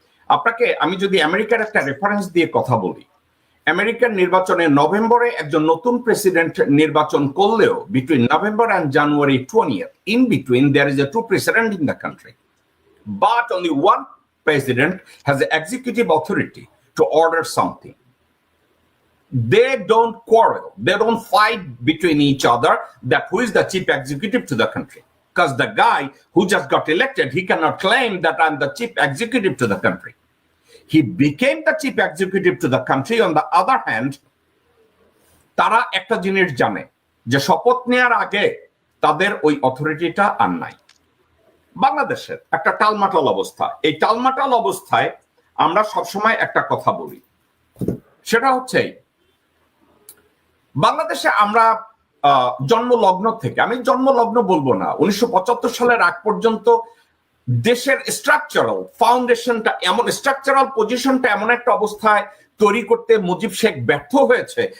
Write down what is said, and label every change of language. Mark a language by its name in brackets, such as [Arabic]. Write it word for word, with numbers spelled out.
[Bangla] আপনাকে আমি যদি আমেরিকার একটা রেফারেন্স দিয়ে কথা বলি, আমেরিকার নির্বাচনে নভেম্বরে একজন নতুন প্রেসিডেন্ট নির্বাচন করলেও [English] Between November and January twentieth in between there is a two president in the country, but only one president has executive authority to order something. They don't quarrel. They don't fight between each other that who is the chief executive to the country. Because the guy who just got elected, he cannot claim that I'm the chief executive to the country. He became the chief executive to the country. On the other hand, [Bangla] তারা একটা জিনিস জানে যে শপথ নেওয়ার আগে তাদের ওই অথরিটিটা আর নাই। বাংলাদেশের একটা টালমাটাল অবস্থা। এই টালমাটাল অবস্থায় আমরা সবসময় একটা কথা বলি, সেটা হচ্ছে বাংলাদেশে আমরা জন্মলগ্ন থেকে, আমি জন্মলগ্ন বলবো না, উনিশশো পঁচাত্তর সালের আগ পর্যন্ত দেশের স্ট্রাকচারাল ফাউন্ডেশনটা এমন, স্ট্রাকচারাল পজিশনটা এমন একটা অবস্থায় তৈরি করতে মুজিব শেখ ব্যর্থ হয়েছে।